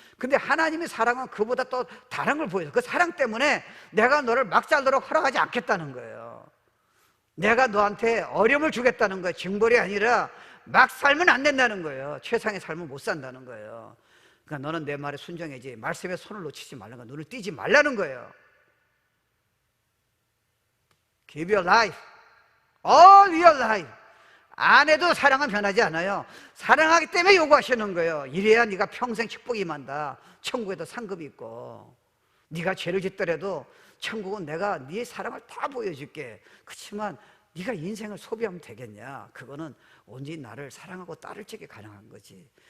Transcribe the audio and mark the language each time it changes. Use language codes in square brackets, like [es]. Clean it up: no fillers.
[ko] 근데 하나님의 사랑은 그보다 또 다른 걸 보여요. 그 사랑 때문에 내가 너를 막 살도록 허락하지 않겠다는 거예요. 내가 너한테 어려움을 주겠다는 거예요. 징벌이 아니라 막 살면 안 된다는 거예요. 최상의 삶을 못 산다는 거예요. 그러니까 너는 내 말에 순종해야지, 말씀에 손을 놓치지 말라는 거예요. 눈을 띄지 말라는 거예요. [en] Give your life, all your life. [ko] 안 해도 사랑은 변하지 않아요. 사랑하기 때문에 요구하시는 거예요. 이래야 네가 평생 축복이 임한다. 천국에도 상급이 있고, 네가 죄를 짓더라도 천국은 내가 네 사랑을 다 보여줄게. 그렇지만 네가 인생을 소비하면 되겠냐? 그거는 온전히 나를 사랑하고 따를 적에 가능한 거지.